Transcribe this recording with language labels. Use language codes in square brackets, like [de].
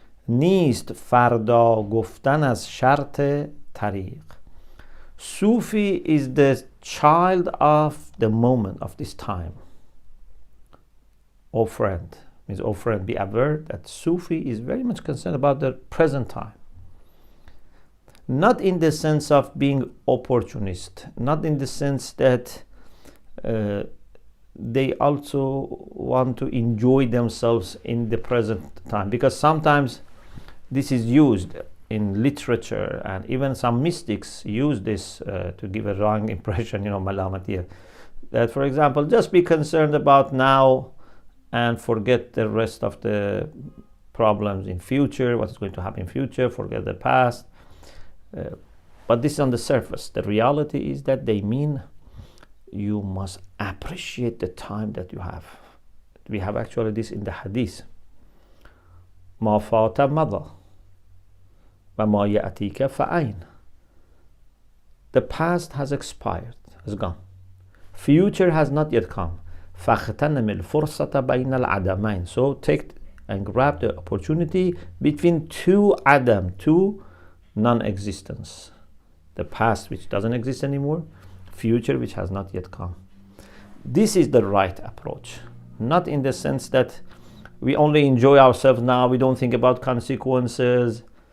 [fa] نیست فردا گفتن از شرط طریق. [en] Sufi is the child of the moment, of this time. O friend, means, O friend, be aware that Sufi is very much concerned about the present time. Not in the sense of being opportunist, not in the sense that they also want to enjoy themselves in the present time, because sometimes this is used in literature, and even some mystics use this to give a wrong impression, malamatiyya. That, for example, just be concerned about now and forget the rest of the problems in future, what is going to happen in future, forget the past. But this is on the surface. The reality is that they mean you must appreciate the time that you have. We have actually this in the hadith. [ar] ما فات مضى وما يأتيك فأين. [en] The past has expired, has gone. Future has not yet come. [ar] فاغتنم الفرصة بين العدمين. [en] So take and grab the opportunity between two adam, two non-existence. The past, which doesn't exist anymore, future, which has not yet come. This is the right approach. Not in the sense that we only enjoy ourselves now, we don't think about consequences.